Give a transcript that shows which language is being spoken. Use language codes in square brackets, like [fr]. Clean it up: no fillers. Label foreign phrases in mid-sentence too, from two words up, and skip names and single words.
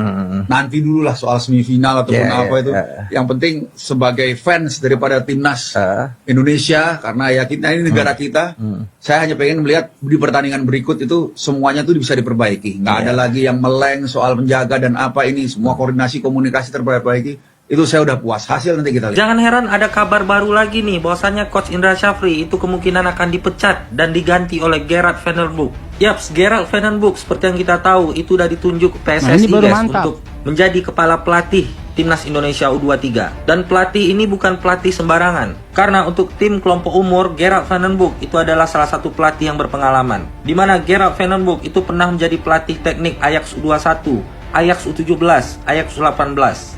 [id] Nanti dulu lah soal semifinal ataupun apa itu. Yang penting sebagai fans daripada timnas Indonesia, karena ya kita ini negara kita, saya hanya pengen melihat di pertandingan berikut itu semuanya tuh bisa diperbaiki. Nggak ada lagi yang meleng soal menjaga dan apa ini, semua koordinasi komunikasi terperbaiki. Itu saya udah puas. Hasil nanti kita lihat. Jangan heran ada kabar baru lagi nih, bahwasannya Coach Indra Safri itu kemungkinan akan dipecat dan diganti oleh Gerard van der Boek. Yaps, Gerard van den Boek seperti yang kita tahu itu udah ditunjuk PSSI untuk menjadi kepala pelatih Timnas Indonesia U23. Dan pelatih ini bukan pelatih sembarangan. Karena untuk tim kelompok umur, Gerard van den Boek itu adalah salah satu pelatih yang berpengalaman. Di mana Gerard van den Boek itu pernah menjadi pelatih teknik Ajax U21, Ajax U17, Ajax U18.